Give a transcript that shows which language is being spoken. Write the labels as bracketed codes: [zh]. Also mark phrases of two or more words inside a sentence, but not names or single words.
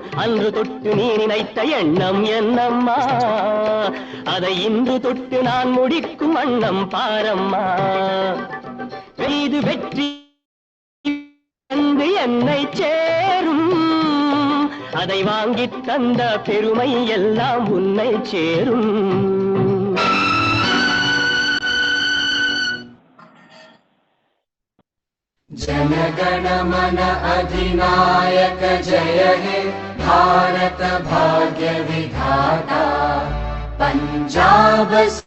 [ta] அன்று தொட்டு நீ நினைத்த எண்ணம் என்னம்மா, அதை இன்று தொட்டு நான் முடிக்கும் வண்ணம் பாரம்மா. மீது வெற்றி வந்து என்னை சேரும், அதை வாங்கித் தந்த பெருமை எல்லாம் உன்னை சேரும். [bn] জনগণ মন অধিনায়ক জয় হে ভারত ভাগ্য বিধাতা পাঞ্জাব